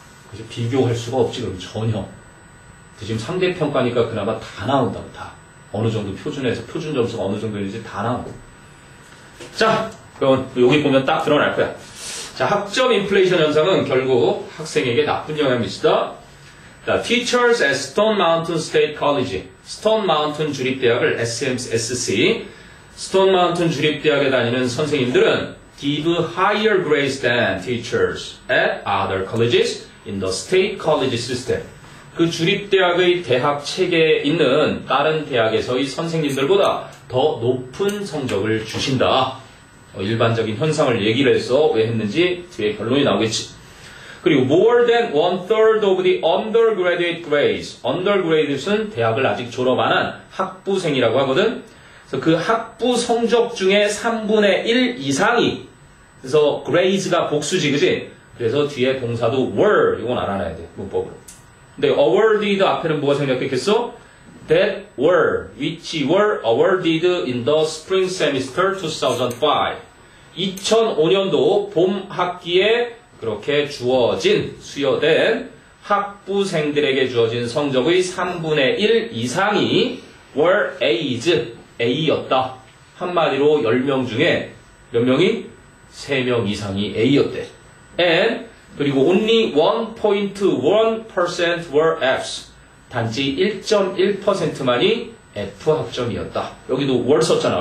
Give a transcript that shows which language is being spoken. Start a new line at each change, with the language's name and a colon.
Korean: 그래서 비교할 수가 없지, 그럼 전혀. 지금 상대평가니까 그나마 다 나온다고, 다. 어느 정도 표준에서, 표준 점수가 어느 정도인지 다 나오고. 자, 그럼 여기 보면 딱 드러날 거야. 자, 학점 인플레이션 현상은 결국 학생에게 나쁜 영향을 미치다.
English: 자, teachers at Stone Mountain State College.
Korean: 스톤 마운튼 주립대학을 SC, 스톤 마운튼 주립대학에 다니는 선생님들은
English: give higher grades than teachers at other colleges in the state college system.
Korean: 그 주립대학의 대학 체계에 있는 다른 대학에서의 선생님들보다 더 높은 성적을 주신다. 일반적인 현상을 얘기를 해서 왜 했는지 뒤에 결론이 나오겠지. 그리고
English: more than 1/3 of the undergraduate grades.
Korean: undergraduate는 대학을 아직 졸업 안 한 학부생이라고 하거든. 그래서 그 학부 성적 중에 3분의 1 이상이, 그래서 grades가 복수지, 그지? 그래서 뒤에 동사도 were, 이건 알아놔야 돼, 문법으로. 근데 awarded 앞에는 뭐가 생략됐겠어?
English: that were, which were awarded in the spring semester 2005.
Korean: 2005년도 봄 학기에 그렇게 주어진, 수여된 학부생들에게 주어진 성적의 3분의 1 이상이
English: were A's,
Korean: A였다. 한마디로 10명 중에 몇 명이? 3명 이상이 A였대.
English: And
Korean: 그리고
English: only 1.1% were F's.
Korean: 단지 1.1%만이 F 학점이었다. 여기도 were 썼잖아.